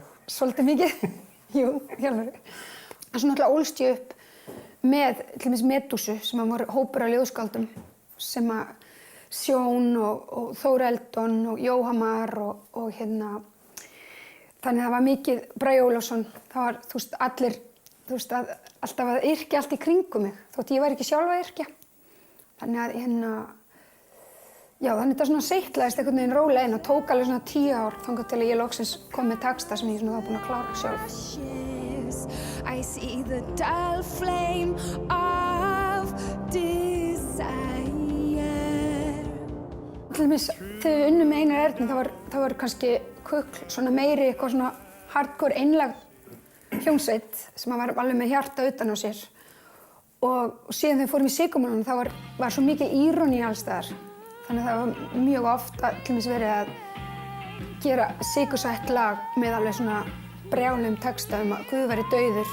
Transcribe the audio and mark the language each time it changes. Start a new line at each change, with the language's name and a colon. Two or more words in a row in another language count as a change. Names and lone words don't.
Icelandic: Svolítið mikið, jú, hjálpar. En svo náttúrulega ólst ég upp með, til dæmis Medúsu, sem var hópur af ljóðskáldum, sem að Sjón og Þór Eldon og Jóhamar og þannig það var mikið, Bragi Ólafsson, það var, þú veist, allir, þú veist, alltaf að yrkja allt í kringum mig, þótt ég var ekki sjálf að yrkja. Þannig að já, þannig þetta svona seiklaðist einhvern veginn rólega inn og tók alveg svona 10 ár þangað til að ég loksins kom með texta sem ég svona var búin að klára sjálf.
English: I see the dull flame of desire.
Icelandic: Til dæmis, þegar við unnum með Einar Erni, það var kannski Kukl, svona meiri, eitthvað svona hardcore einlæg hljómsveit sem var alveg með hjarta utan á sér. Og síðan þegar við fórum í Sykurmólanum, þá var svo mikil íróní alls staðar. Þannig að það var mjög oft til dæmis verið að gera sykursætt lag með alveg svona brjálegum texta að Guð væri dauður.